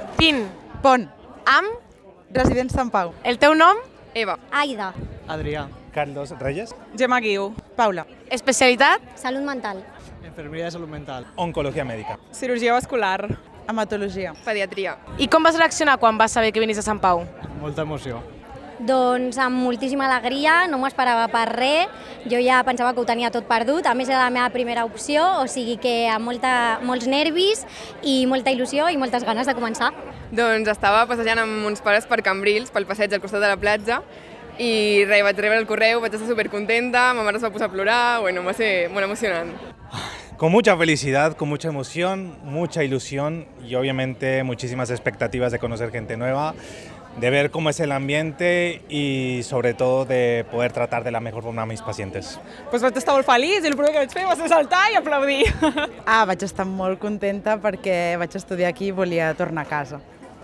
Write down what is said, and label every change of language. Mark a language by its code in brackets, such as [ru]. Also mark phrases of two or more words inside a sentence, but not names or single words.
[ca] Pin. Pont. Am. Residents Sant Pau. El teu nom? Eva. Aida. Adrià. Carlos Reyes. Gemma Guiu. Paula. Especialitat? Salut mental. [es] Enfermería de salud mental. Oncología médica. [ca] Cirurgia vascular. Hematologia. Pediatria. I com vas reaccionar quan vas saber que venies a Sant Pau? Molta emoció. Doncs amb moltíssima alegria, no m'ho esperava per res. Jo ja pensava que ho tenia tot perdut, a més era la meva primera opció, o sigui que amb molts nervis i molta il·lusió i moltes ganes de començar. Doncs estava passejant amb uns pares per Cambrils, pel passeig al costat de la platja, i res, vaig rebre el correu, vaig estar supercontenta, ma mare es va posar a plorar, bueno, va ser molt emocionant. [es] Con mucha felicidad, con mucha emoción, mucha ilusión y obviamente muchísimas expectativas de conocer gente nueva, de ver cómo es el ambiente y sobre todo de poder tratar de la mejor forma a mis pacientes. [ca] Pues vaig estar molt feliç i el primer que vaig fer va ser saltar i aplaudir. Vaig estar molt contenta perquè vaig estudiar aquí i volia tornar a casa.